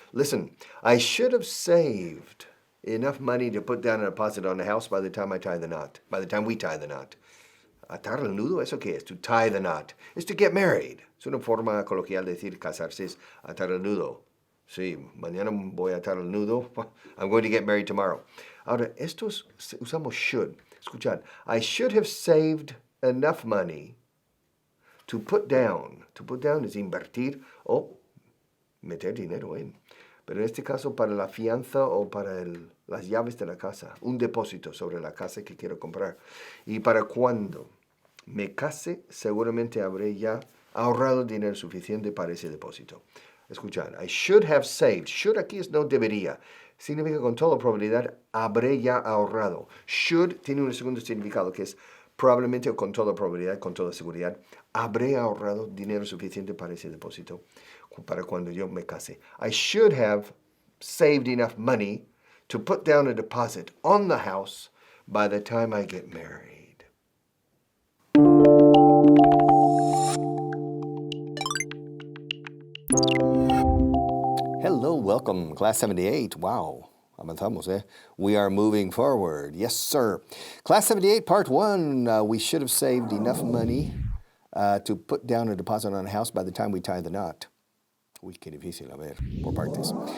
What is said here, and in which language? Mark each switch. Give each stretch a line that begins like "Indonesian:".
English: Listen, I should have saved enough money to put down a deposit on the house by the time I tie the knot. By the time we tie the knot.
Spanish: Atar el nudo, ¿eso qué es?
English: To tie the knot.
Spanish: Es
English: to get married.
Spanish: Es una forma coloquial de decir casarse, es atar el nudo. Sí, mañana voy a atar el nudo.
English: I'm going to get married tomorrow.
Spanish: Ahora, estos usamos
English: should.
Spanish: Escuchad,
English: I should have saved enough money to put down. To put down
Spanish: es invertir o meter dinero en. Pero en este caso para la fianza o para las llaves de la casa. Un depósito sobre la casa que quiero comprar. Y para cuando me case, seguramente habré ya ahorrado dinero suficiente para ese depósito. Escuchad,
English: I should have saved.
Spanish: Should aquí es no debería. Significa con toda probabilidad habré ya ahorrado. Should tiene un segundo significado que es probablemente o con toda probabilidad, con toda seguridad, habré ahorrado dinero suficiente para ese depósito para cuando yo me case.
English: I should have saved enough money to put down a deposit on the house by the time I get married. Hello, welcome, class 78. Wow.
Spanish: Avanzamos, eh?
English: We are moving forward. Yes, sir. Class 78, part 1. We should have saved enough money to put down a deposit on a house by the time we tie the knot.
Spanish: Uy, qué difícil, a ver, por partes.